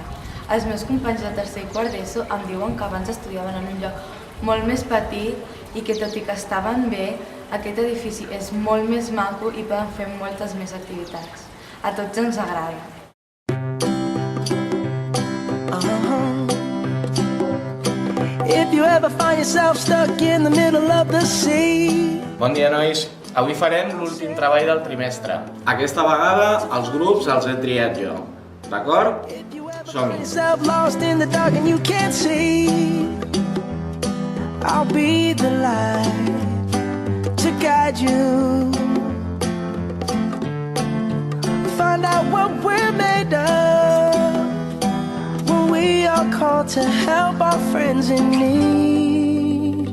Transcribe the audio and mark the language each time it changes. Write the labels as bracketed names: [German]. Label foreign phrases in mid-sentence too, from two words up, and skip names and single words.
[Catalan] Els meus companys de 3è i 4è d'ESO em diuen que abans estudiaven en un lloc molt més petit i que, tot i que estaven bé, aquest edifici és molt més maco i poden fer moltes més activitats. A tots ens agrada. [English] If you ever find yourself stuck in the middle of the sea. [Catalan] Bon dia, nois. Avui farem l'últim treball del trimestre. Aquesta vegada els grups els he triat jo. D'acord? Som-hi. [English] Lost in the dark and you can't see. I'll be the light to guide you. Find out what we're made of when we are called to help our friends in need.